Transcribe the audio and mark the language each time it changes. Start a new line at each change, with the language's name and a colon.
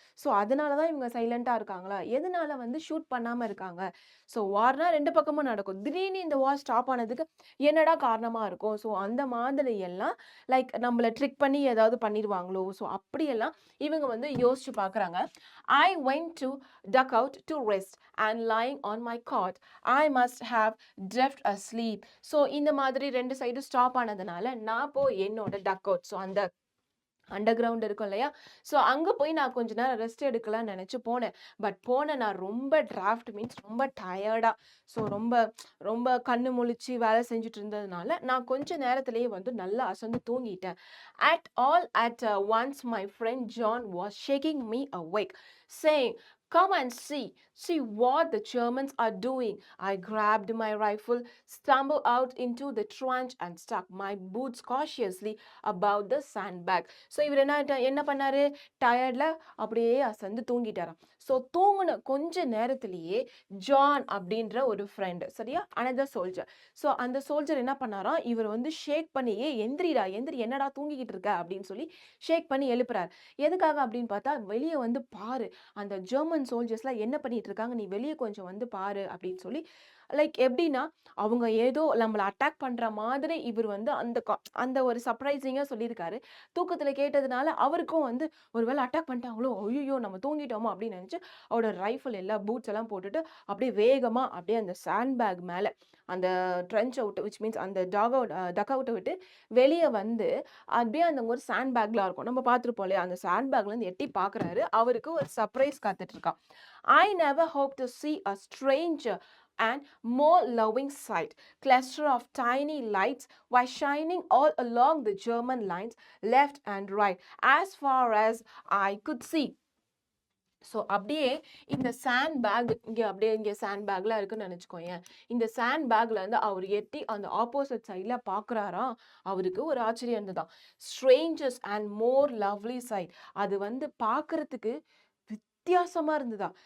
Tamil: So அதனாலதான் இவங்க சைலண்டா இருக்காங்களா? எதனால வந்து ஷூட் பண்ணாம இருக்காங்க? ஸோ வார்னா ரெண்டு பக்கமும் நடக்கும். திடீர்னு இந்த வார் ஸ்டாப் ஆனதுக்கு என்னடா காரணமா இருக்கும்? ஸோ அந்த மாதிரி எல்லாம் லைக் நம்மள ட்ரிக் பண்ணி ஏதாவது பண்ணிடுவாங்களோ? ஸோ அப்படியெல்லாம் இவங்க வந்து யோசிச்சு பாக்குறாங்க.
English: I went to duck out to rest and lying on my cot. I must have drift asleep.
Tamil: So இந்த மாதிரி ரெண்டு சைடு ஸ்டாப் ஆனதுனால நான் போய் என்னோட டக் அவுட் ஸோ அந்த அண்டர் கிரவுண்ட் இருக்கும் இல்லையா? ஸோ அங்கே போய் நான் கொஞ்ச நேரம் ரெஸ்ட் எடுக்கலாம்னு நினச்சி போனேன். பட் நான் ரொம்ப டிராஃப்ட் மீன்ஸ் ரொம்ப டயர்டாக ஸோ ரொம்ப ரொம்ப கண்ணு முழிச்சு வேலை செஞ்சுட்டு இருந்ததுனால நான் கொஞ்ச நேரத்திலேயே வந்து நல்லா அசந்து தூங்கிட்டேன்.
English: At once my friend John was shaking me awake, saying, "Come and see what the Germans are doing." I grabbed my rifle, stumbled out into the trench and stuck my boots cautiously above the sandbag.
Tamil: So இவர் என்ன பண்ணாரு? டயர்டில் அப்படியே அசந்து தூங்கிட்டாராம். So தூங்கின கொஞ்ச நேரத்திலேயே John அப்படின்ற ஒரு ஃப்ரெண்டு சரியா அனதர் சோல்ஜர். ஸோ அந்த சோல்ஜர் என்ன பண்ணாராம்? இவர் வந்து ஷேக் பண்ணி எந்திரி என்னடா தூங்கிக்கிட்டு இருக்க அப்படின்னு சொல்லி ஷேக் பண்ணி எழுப்புறாரு. எதுக்காக அப்படின்னு பார்த்தா வெளியே வந்து பாரு அந்த ஜெர்மன் சோல்ஜர்ஸ்லாம் என்ன பண்ணிட்டு இருக்காங்க, நீ வெளியே கொஞ்சம் வந்து பாரு அப்படின்னு சொல்லி லைக் எப்படின்னா அவங்க ஏதோ நம்மளை அட்டாக் பண்ற மாதிரி இவர் வந்து அந்த ஒரு சர்ப்ரைசிங்கா சொல்லியிருக்காரு. தூக்கத்துல கேட்டதுனால அவருக்கும் வந்து ஒருவேளை அட்டாக் பண்ணிட்டாங்களோ, ஐயோ நம்ம தூங்கிட்டோமோ அப்படின்னு நினைச்சு அவரோட ரைஃபிள் எல்லாம் பூட்ஸ் எல்லாம் போட்டுட்டு அப்படியே வேகமா அப்படியே அந்த சாண்ட் பேக் மேல அந்த ட்ரென்ச் அவுட் விச் மீன்ஸ் அந்த டக் அவுட்டை விட்டு வெளியே வந்து அப்படியே அந்த ஒரு சாண்ட் பேக்லாம் இருக்கும் நம்ம பார்த்துருப்போம் இல்லையா? அந்த சாண்ட் பேக்ல இருந்து எட்டி பாக்குறாரு. அவருக்கு ஒரு சர்ப்ரைஸ் காத்துட்டு இருக்கான்.
English: I never hope to see a stranger and more loving sight. Cluster of tiny lights were shining all along the German lines, left and right, as far as I could see.
Tamil: So அப்படியே இந்த sand back இங்கே sand பேக்லாம் இருக்குன்னு நினச்சிக்கோயேன். இந்த sand பேக்ல இருந்து அவர் எட்டி அந்த ஆப்போசிட் சைடில் பார்க்குறாராம். அவருக்கு ஒரு ஆச்சரியம் இருந்ததுதான்.
English: Strangers and more lovely sight.
Tamil: அது வந்து பார்க்கறதுக்கு வித்தியாசமா இருந்ததா.